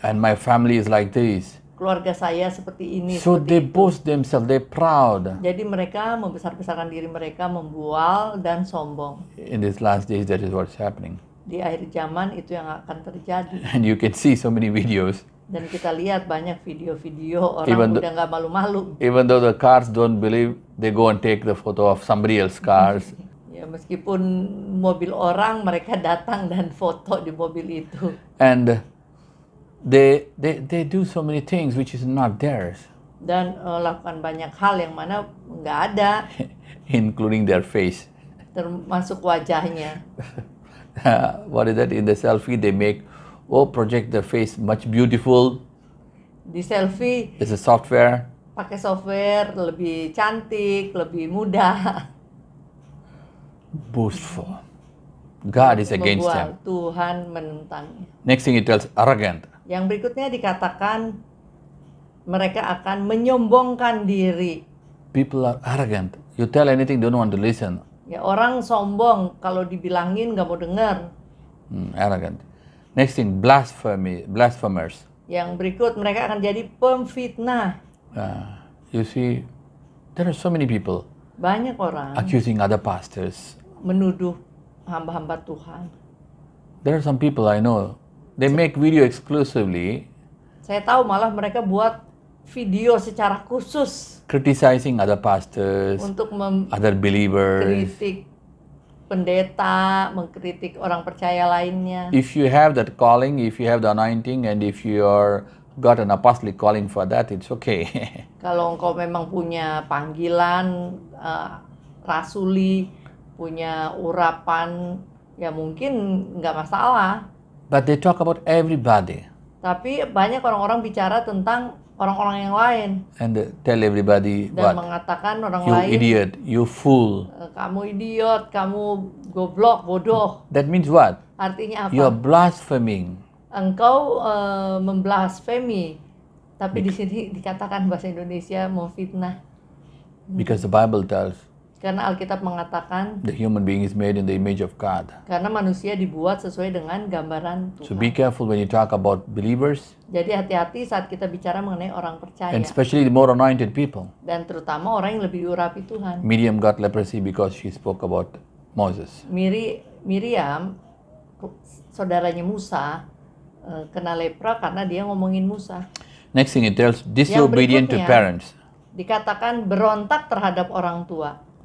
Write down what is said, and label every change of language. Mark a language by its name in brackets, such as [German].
[English] And my family is like this. [Indonesian] Keluarga saya seperti ini, [English] So [Indonesian] seperti [English] they [Indonesian] itu. [English] boast themselves, they're proud. [Indonesian] Jadi mereka membesar-besarkan diri mereka, membual dan sombong. [English] In these last days, that is what's happening. [Indonesian] Di akhir zaman itu yang akan terjadi. [English] And you can see so many videos. [Indonesian] Dan kita lihat banyak video-video [English] Even [Indonesian] orang udah nggak malu-malu. [English] Even though the cars don't believe, they go and take the photo of somebody else's cars. [Indonesian] Ya meskipun mobil orang, mereka datang dan foto di mobil itu. [English] And they do so many things which is not theirs, [Indonesian] Dan lakukan banyak hal yang mana nggak ada, [English] including their face. [Indonesian] termasuk wajahnya. [English] What is that? In the selfie, they make, project the face much beautiful. [Indonesian] Di selfie [English] It's a software. [Indonesian] pakai software lebih cantik, lebih mudah. [English] Boastful. God is against them. [Indonesian] Membual. Tuhan menentangnya. [English] Next thing it tells, arrogant. [Indonesian] Yang berikutnya dikatakan mereka akan menyombongkan diri. [English] People are arrogant. You tell anything, don't want to listen. [Indonesian] Ya orang sombong, kalau dibilangin nggak mau dengar. [English] Arrogant. Next thing, blasphemers. [Indonesian] Yang berikut mereka akan jadi pemfitnah. [English] You see, there are so many people [Indonesian] Banyak orang [English] accusing other pastors. [Indonesian] menuduh hamba-hamba Tuhan. [English] There are some people I know, they make video exclusively [Indonesian] Saya tahu malah mereka buat video secara khusus [English] criticizing other pastors, [Indonesian] untuk [English] other believers. [Indonesian] mengkritik pendeta, mengkritik orang percaya lainnya. [English] If you have that calling, if you have the anointing, and if you are got an apostolic calling for that, it's okay. [Indonesian] Kalau engkau memang punya panggilan rasuli, punya urapan, ya mungkin nggak masalah. [English] But they talk about everybody [Indonesian] Tapi banyak orang-orang bicara tentang orang-orang yang lain [English] and they tell everybody [Indonesian] dan [English] what? [Indonesian] mengatakan orang [English] You [Indonesian] lain, [English] idiot, you fool. [Indonesian] kamu idiot, kamu goblok, bodoh. [English] That means what? [Indonesian] Artinya apa? [English] You are blaspheming. [Indonesian] Engkau memblasfemi. Tapi di sini dikatakan bahasa Indonesia memfitnah. [English] Because the Bible tells, [Indonesian] Karena Alkitab mengatakan [English] the human being is made in the image of God. [Indonesian] karena manusia dibuat sesuai dengan gambaran [English] So [Indonesian] Tuhan. [English] be careful when you talk about believers, [Indonesian] Jadi hati-hati saat kita bicara mengenai orang percaya [English] and especially the more anointed people. [Indonesian] dan terutama orang yang lebih diurapi Tuhan. [English] Miriam got leprosy because she spoke about Moses. [Indonesian] Miriam, saudaranya Musa, kena lepra karena dia ngomongin Musa. [English] Next thing it tells, disobedient to [Indonesian] berikutnya, [English] parents. [Indonesian] Dikatakan berontak terhadap orang tua.